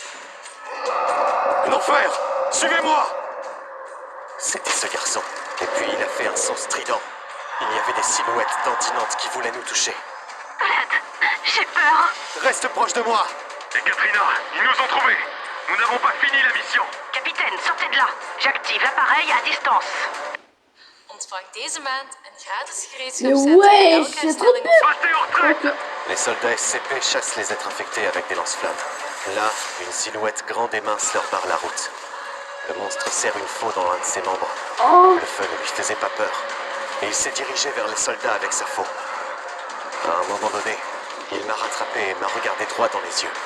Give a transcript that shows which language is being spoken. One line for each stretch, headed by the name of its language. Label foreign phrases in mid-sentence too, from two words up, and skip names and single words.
French: L'enfer! Suivez-moi! C'était ce garçon. Et puis il a fait un son strident. Il y avait des silhouettes dandinantes qui voulaient nous toucher. J'ai peur. Reste proche de moi! Et Katrina, ils nous ont trouvés. Nous n'avons pas fini la mission. Capitaine, sortez de là. J'active l'appareil à distance.
Dutch: Ontvang deze maand een gratis
French: Mais
Dutch: gereedschapsset
French: wesh,
Dutch: bij elke
French: c'est trop
Dutch: herstelling.
French: bien. Passez en retraite. Ok. Les soldats SCP chassent les êtres infectés avec des lance-flammes. Là, une silhouette grande et mince leur barre la route. Le monstre serre une faux dans l'un de ses membres. Oh, Le feu ne lui faisait pas peur. Et il s'est dirigé vers les soldats avec sa faux. À un moment donné, il m'a rattrapé et m'a regardé droit dans les yeux.